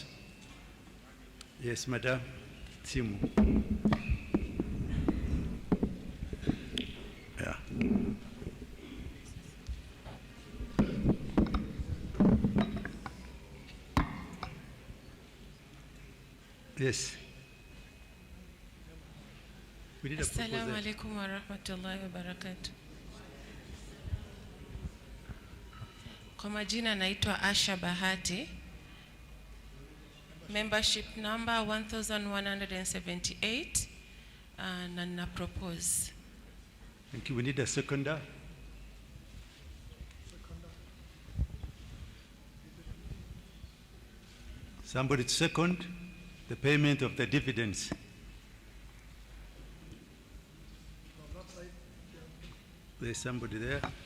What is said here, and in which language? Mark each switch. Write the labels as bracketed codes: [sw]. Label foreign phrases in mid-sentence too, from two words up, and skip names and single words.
[en] Yes, Madam Simu. Yeah. Yes. [ar] السلام عليكم ورحمة الله وبركاته. [sw] Kwa majina naitwa Asha Bahati. [en] Membership number 1178 [sw] na na [en] propose. Thank you. We need a seconder. Somebody to second the payment of the dividends. There's somebody there.